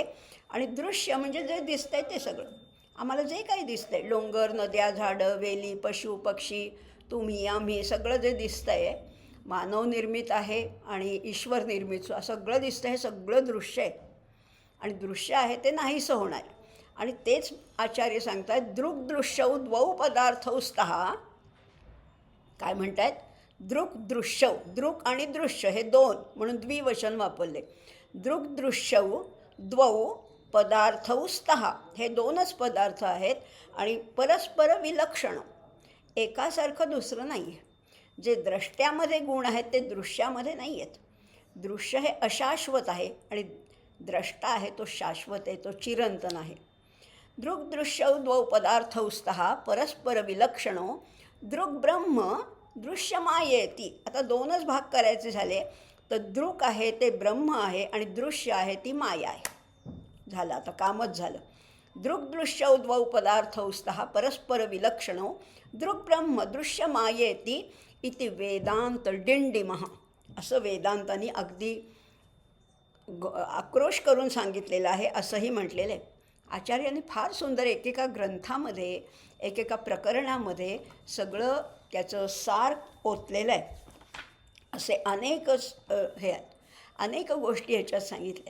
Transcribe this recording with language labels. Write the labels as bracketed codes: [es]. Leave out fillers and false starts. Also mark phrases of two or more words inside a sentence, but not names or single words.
[mr] आणि दृश्य म्हणजे जे दिसतंय ते सगळं, आम्हाला जे काही दिसतंय, डोंगर, नद्या, झाडं, वेली, पशु पक्षी, तुम्ही आम्ही, सगळं जे दिसतंय मानवनिर्मित आहे आणि ईश्वर निर्मित सगळं दिसतं, हे सगळं दृश्य आहे. आणि दृश्य आहे ते नाहीसं होणार. आणि तेच आचार्य सांगतात [sa] दृक् दृश्यौ द्वौ पदार्थौ स्तः. [mr] काय म्हणतायत, [sa] दृक् दृश्यौ, [mr] दृक् आणि दृश्य हे 2 म्हणून द्विवचन वापरले. [sa] दृक् दृश्यौ द्वौ पदार्थौ स्तः, [mr] हे 2च पदार्थ आहेत आणि परस्पर विलक्षण, एकासारखं दुसरं नाही आहे. जे द्रष्ट्यामध्ये गुण आहेत ते दृश्यामध्ये नाही आहेत. दृश्य हे अशाश्वत आहे आणि द्रष्टा आहे तो शाश्वत आहे, तो चिरंतन आहे. [sa] दृक् दृश्यौ द्वौ पदार्थौ स्तः परस्पर विलक्षणो दृक् ब्रह्म दृश्यमायेति. [mr] आता 2च भाग करायचे झाले तर दृक् आहे ते ब्रह्म आहे आणि दृश्य आहे ती माया आहे. झालं, आता कामच झालं. [sa] दृक् दृश्यौ द्वौ पदार्थौ स्तः परस्पर विलक्षणो दृक् ब्रह्म दृश्यमायेति इति वेदांत डिंडिमः. [mr] असं वेदांतांनी अगदी आक्रोश करून सांगितलेलं आहे, असंही म्हटलेलं आहे. आचार्यांनी फार सुंदर एकेका ग्रंथामध्ये, एकेका प्रकरणामध्ये सगळं त्याचं सार ओतलेलं आहे. असे अनेकच हे आहेत, अनेक गोष्टी ह्याच्यात सांगितल्या आहेत.